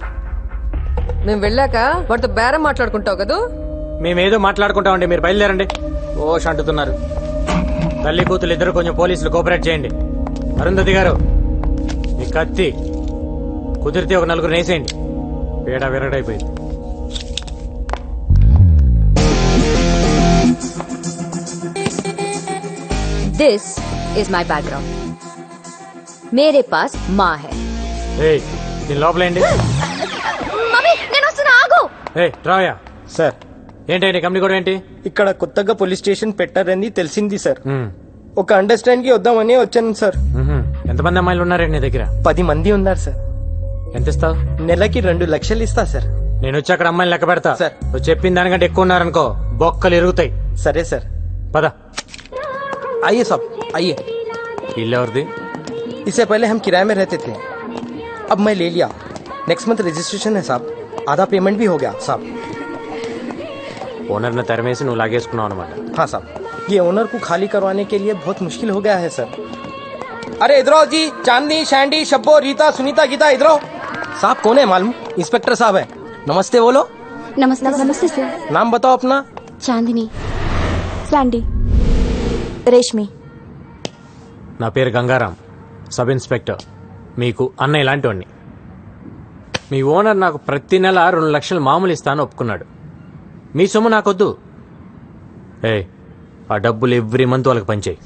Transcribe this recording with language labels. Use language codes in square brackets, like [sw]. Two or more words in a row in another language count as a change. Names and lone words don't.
[te] మేము వెళ్ళాక వాటితో బేరం మాట్లాడుకుంటావు కదా. మేమేదో మాట్లాడుకుంటామండి, మీరు బయలుదేరండి. ఓష్ అంటున్నారు. తల్లి కూతురు ఇద్దరు కొంచెం పోలీసులు కోఆపరేట్ చేయండి. అరుంధతి గారు, మీ కత్తి కుదిరితే ఒక నలుగురు వేసేయండి. పేడ విరగడైపోయింది. [en] This is my background. [hi] मेरे पास माँ है. [te] దీని లోపలేండి. మమ్మీ నేను వస్తున్నా, ఆగు. రాయా సార్, ఏంటండి కంపెనీ కూడా ఏంటి? ఇక్కడ కొత్తగా పోలీస్ స్టేషన్ పెట్టారని తెలిసింది సార్. ఒక అండర్స్టాండ్ కి వద్దామని వచ్చాను సార్. ఎంతమంది అమ్మాయిలు ఉన్నారండి నీ దగ్గర? 10 మంది ఉన్నారు సార్. ఎంత ఇస్తావు? నెలకి 2 లక్షలు ఇస్తా సార్. నేను వచ్చి అక్కడ అమ్మాయిలు లెక్క పెడతా సార్. నువ్వు చెప్పిన దానికంటే ఎక్కువ ఉన్నారనుకో బొక్కలు ఇరుగుతాయి. సరే సార్. పద. [hi] आइए साहब, आइए. [te] ఇల్లు ఎవరిది? [hi] इससे पहले हम किराए में रहते थे, अब मैं ले लिया. [en] next month [hi] रजिस्ट्रेशन है साहब, आधा पेमेंट भी हो गया साहब. [te] ఓనర్ ని తెరమేసి నువ్వు లాగేసుకున్నావు అనమాట. [hi] हाँ साहब, ये ओनर को खाली करवाने के लिए बहुत मुश्किल हो गया है सर. अरे इधर आओ जी, चांदनी, शैंडी, शब्बो, रीता, सुनीता, गीता, इधर आओ. साहब कौन है मालूम? इंस्पेक्टर साहब है. नमस्ते बोलो. [te] నమస్తే నమస్తే సార్. [hi] नाम बताओ अपना. [te] చాందిని, శాండీ, రేష్మి. నా పేరు గంగారాం, [en] sub inspector. [te] మీకు అన్నయ్య లాంటివాడిని. మీ ఓనర్ నాకు ప్రతి నెల 2 లక్షలు మామూలు ఇస్తాను ఒప్పుకున్నాడు. మీ సొమ్ము నాకొద్దు. ఆ డబ్బులు [en] every month [te] వాళ్ళకి పంచేయి.